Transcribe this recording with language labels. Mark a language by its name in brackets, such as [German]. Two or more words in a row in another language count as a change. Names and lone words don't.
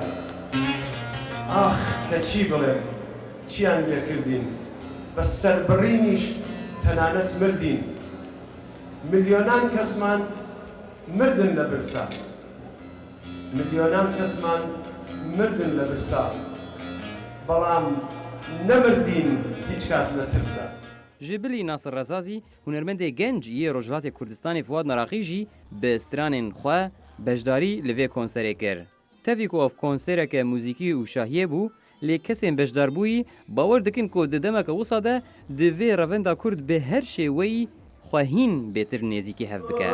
[Central Kurdish] ئاخ کە چی بڵێم، چیان لێکردین، بە سەربڕینیش تەنانەت مردین. میلیۆنان کەسمان مردن لە برسا، میلیۆنان کەسمان مردن لە برسا، بەڵام نەمردین هیچ کات نەترسا. [Kurdish] Ji bilî Nasir Rezazî hunermendê genc yê Rojhilatê Kurdistanê Fuad Naraqî jî bi stranên xwe beşdarî li vê konserê kir. Tevî ku ev konsereke mûzîkî û şahiyê bû, lê kesên beşdarbûyî bawer dikin ku di demeka wisa de di vê revenda Kurd bi her şêweyî xwehîn bêtir nêzîkî hev bike.